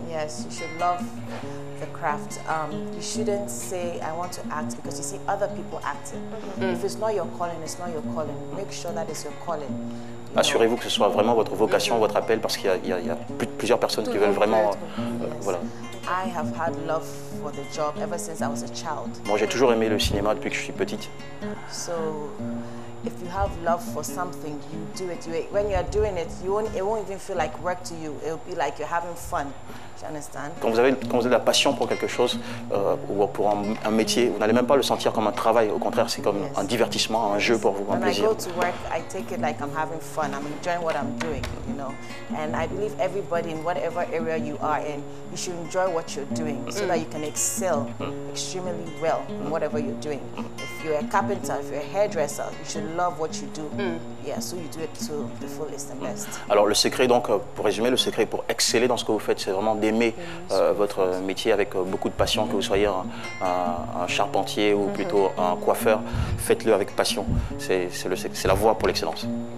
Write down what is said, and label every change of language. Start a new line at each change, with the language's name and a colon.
English: Yes, you should love the craft. You shouldn't say, I want to act, because you see other people acting. If it's not your calling, it's not your calling. Make sure that it's your calling.
French: Assurez-vous que ce soit vraiment votre vocation, votre appel, parce qu'il y a plusieurs personnes qui veulent vraiment... voilà.
English: I have had love for the job ever since I was a child.
French: Moi, j'ai toujours aimé le cinéma depuis que je suis petite.
English: So, if you have love for something, you do it. When you are doing it, it won't even feel like work to you. It'll be like you're having fun. Do you understand?
French: Quand vous avez de la passion pour quelque chose ou pour un métier, vous n'allez même pas le sentir comme un travail. Au contraire, c'est comme un divertissement, un jeu pour vous, un plaisir.
English: When I go to work, I take it like I'm having fun. I'm enjoying what I'm doing, you know. And I believe everybody in whatever area you are in, you should enjoy what you're doing so that you can excel extremely well in whatever you're doing. If you're a carpenter, if you're a hairdresser, you should love what you do. Yeah, so you do it to the fullest and best.
French: Alors le secret, donc, pour résumer, le secret pour exceller dans ce que vous faites, c'est vraiment d'aimer votre métier avec beaucoup de passion, que vous soyez un charpentier ou plutôt un coiffeur, faites-le avec passion. C'est la voie pour l'excellence.